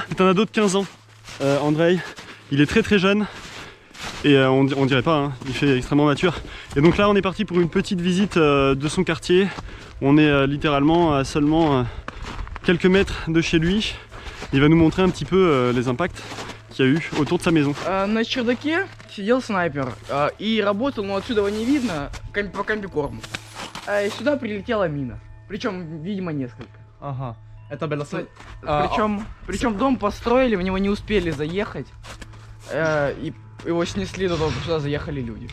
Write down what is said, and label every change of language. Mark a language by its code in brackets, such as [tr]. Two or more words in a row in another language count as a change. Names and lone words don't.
[fr] C'est un ado de 15 ans, Andrei. Il est très jeune et on dirait pas, hein, il fait extrêmement mature. Et donc là, on est parti pour une petite visite de son quartier. On est littéralement à seulement quelques mètres de chez lui. Il va nous montrer un petit peu les impacts qu'il y a eu autour de sa maison. [ru] На чердаке сидел снайпер и работал, но отсюда его не видно, по комбикорму. И сюда прилетела мина. Причем, видимо, несколько. Ага. Это было... Причем дом построили, в него не успели заехать. И его снесли до того, как сюда заехали люди.